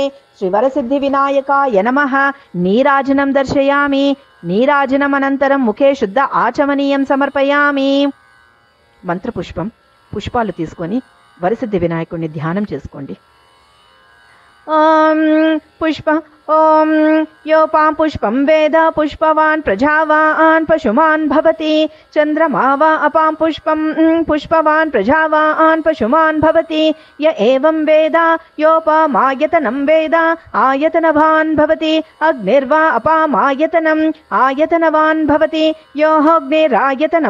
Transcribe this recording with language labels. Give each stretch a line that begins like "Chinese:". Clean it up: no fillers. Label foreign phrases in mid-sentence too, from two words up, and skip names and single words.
Sanskrit: శ్రీవరసిద్ధి వినాయకాయ నమః. నీరాజనం దర్శయామి. నీరాజనమనంతరం ముఖే శుద్ధ ఆచమనీయం సమర్పయామి.
Telugu: మంత్రపుష్పం, పుష్పాలు తీసుకొని వరసిద్ధి వినాయకుడిని ధ్యానం చేసుకోండి.
Sanskrit: ॐ योपां पुष्पं वेद पुष्पवान् प्रजावान् पशुमान् भवति चन्द्रमा वा अपां पुष्पं पुष्पवान् प्रजावान् पशुमान् भवति य एवं वेद योपमायतनं वेद आयतनवान् भवति अग्निर्वा अपामायतनम् आयतनवान् भवति योऽग्निरायतनं